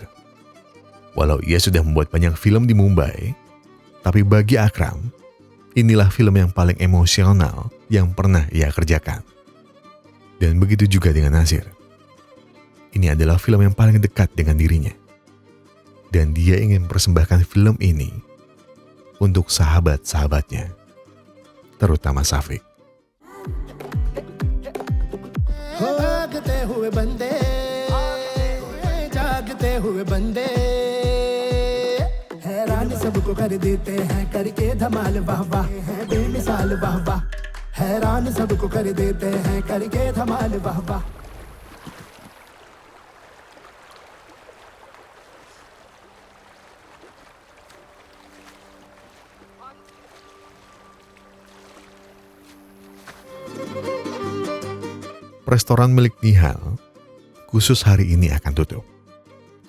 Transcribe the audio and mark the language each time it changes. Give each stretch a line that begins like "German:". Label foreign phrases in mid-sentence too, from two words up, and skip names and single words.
Indonesian: Walau ia sudah membuat banyak film di Mumbai, tapi bagi Akram, inilah film yang paling emosional yang pernah ia kerjakan. Dan begitu juga dengan Nasir. Ini adalah film yang paling dekat dengan dirinya. Dan dia ingin mempersembahkan film ini untuk sahabat-sahabatnya, terutama Syafiq.
Hindi: जागते हुए बंदे जागते हुए बंदे हैरान सबको कर देते हैं करके धमाल वाह वाह है बेमिसाल वाह वाह हैरान सबको कर देते हैं करके धमाल वाह वाह.
Indonesian: Restoran milik Nihal khusus hari ini akan tutup.